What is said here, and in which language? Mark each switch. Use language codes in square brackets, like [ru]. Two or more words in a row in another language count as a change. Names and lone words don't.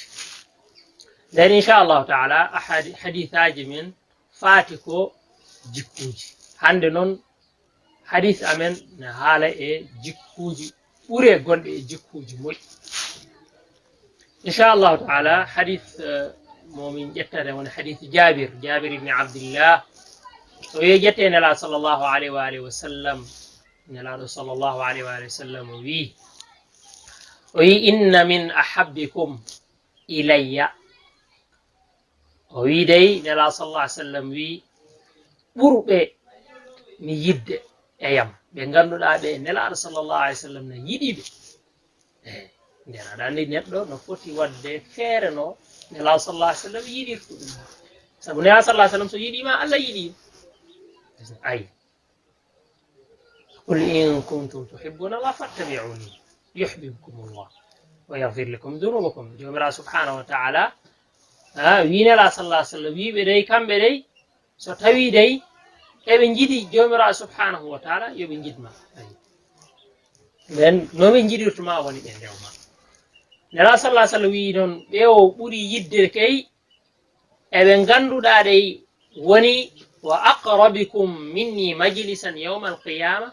[ff] nden [ar] إن شاء الله تعالى [ff] hadithaji min faati ko jikkuji. hande noon hadith amen ne haala e jikkuji ɓure gonɗe e jikkuji moƴƴi. [ar] إن شاء الله تعالى [ff] hadith momin ƴettade woni hadith jabir ibni abdillah o wi ƴette nelaɗo [ar] صلى الله عليه وآله وسلم. [ff] nelaɗo [ar] صلى الله عليه وآله وسلم [ff] o wi [ar] إن من أحبكم إلي. [ff] o wi dey nelaɗo [ar] صلى الله عليه وسلم [ff] wi ɓurɓe mi yidde e yam ɓe ganduɗa ɓe nelaɗo [ar] صلى الله عليه وسلم [ff] ne yiɗiɓe. nden aɗa andi neɗɗo no foti wadde feere no nelaɗo [ar] صلى الله عليه وسلم [ff] yiɗirta ɗum. saabu nelaɗo [ar] صلى الله عليه وسلم [ff] so yiɗima Allah yiɗima. [ar] آية قل إن كنتم تحبون الله فاتبعوني يحببكم الله ويغفر لكم ذنوبكم. jomiraɗo سبحانه وتعالى wi nelaɗo صلى الله عليه وسلم wiɓe dey kamɓe dey so tawi dey eɓe jiiɗi jomiraɗo سبحانه وتعالى yoɓe jiɗma. nden noɓe jiɗirtuma woni ɓe ndewma. nelaɗo صلى وسلم wi noon ɓe o ɓuuri yidde kay eɓe ganduɗa ɗey woni وأقربكم مني مجلسا يوم القيامة.